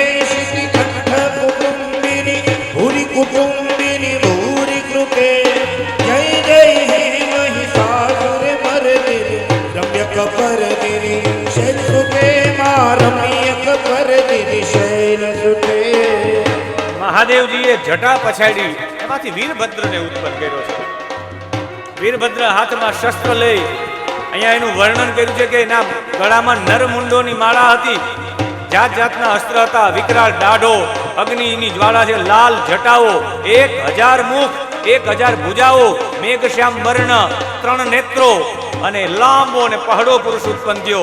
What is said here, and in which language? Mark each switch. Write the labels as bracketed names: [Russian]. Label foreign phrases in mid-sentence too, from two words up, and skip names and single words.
[Sanskrit] श्रीकंठ कुटुंबिनी, भूरि कुटुंबिनी भूरि कृपे, जय जय हे महिषासुर मर्दिनी, रम्यक परदिनी शैल सुते मा रम्यक परदिनी शैल सुते. [Gujarati] મહાદેવજીએ જટા પછાડી એમાંથી વીરભદ્રને ઉત્પન્ન કર્યો છે. વીરભદ્ર હાથમાં શસ્ત્ર લઈ અહીંયા એનું વર્ણન કર્યું છે કે એના ગળામાં નરમુંડોની માળા હતી, જાત જાતના અસ્ત્ર હતા, વિકરાળ દાઢો, અગ્નિની જ્વાળા છે, લાલ જટાઓ, 1000 મુખ, 1000 ભુજાઓ, મેઘશ્યામ વર્ણ, 3 નેત્રો અને લાંબો અને પહાડો પુરુષ ઉત્પન્ન થયો.